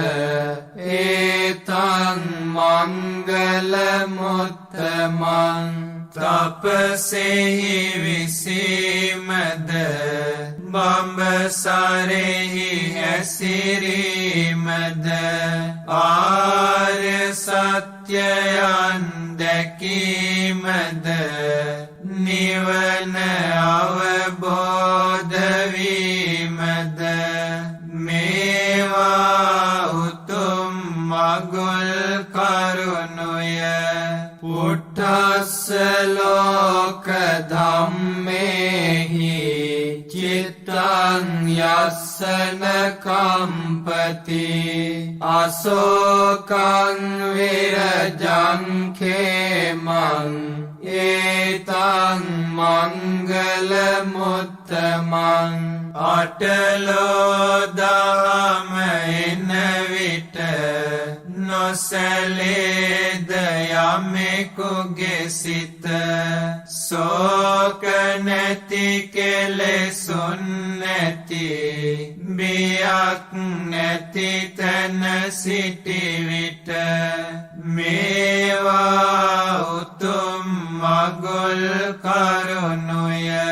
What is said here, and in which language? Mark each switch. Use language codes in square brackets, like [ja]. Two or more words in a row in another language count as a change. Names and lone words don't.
[pi] ඒතං මංගල මුත්තමං [si] තපසෙහි විසීමද බඹසරෙහි හැසිරීමද ආර්ය සත්‍යයන් දැකීමද නිවන අවබෝධ වීමද මේවා උතුම් මගුල් කරුණුය [pi] පුට්ඨස්ස ලෝක ධම්මේහි චිත්තං යස්සන කම්පති අශෝකං විරජං khemං ඒතං මංගල මුත්තමං [si] අටලෝ දහම එන විට නොසැලේද යමෙකුගේ සිත ශෝක නැති කෙලෙසුන් නැති බියක් නැති තැන සිටි විට මේවා උතුම් මගුල් කරුණුය